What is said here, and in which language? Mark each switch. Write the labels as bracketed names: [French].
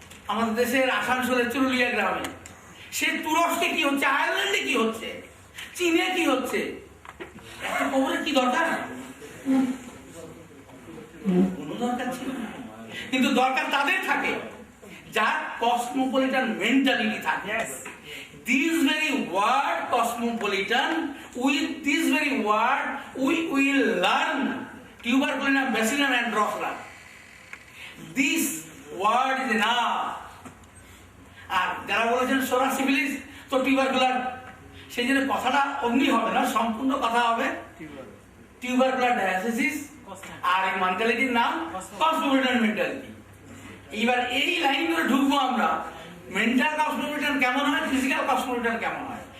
[Bangla] আমাদের দেশের আসানসোলের চুরুলিয়া গ্রামে। সে তুরস্কে কি হচ্ছে, আয়ারল্যান্ডে কি হচ্ছে, চীনে কি হচ্ছে, এত খবরের কি দরকার? কোনো দরকার ছিল না, কিন্তু দরকার তাদের থাকে যার কসমোপলিটান মেন্টালিটি থাকে। [English] This very word cosmopolitan, with this very word we will learn tuberculina, bacillus and drosophila. This word is enough. [Bangla] আর যারা বলেছেন সোরা সিফিলিস তো টিউবারকুলার, সেই জন্য কথাটা অমনি হবে না, সম্পূর্ণ কথা হবে টিউবারকুলার ডায়াসিস। আর এই মেন্টালিটির নাম কসমোপলিটান মেন্টালিটি। এইবার এই লাইন ধরে ঢুকবো আমরা, মেন্টাল কসমোপলিটান কেমন হয়, ফিজিক্যাল কসমোপলিটান কেমন হয়।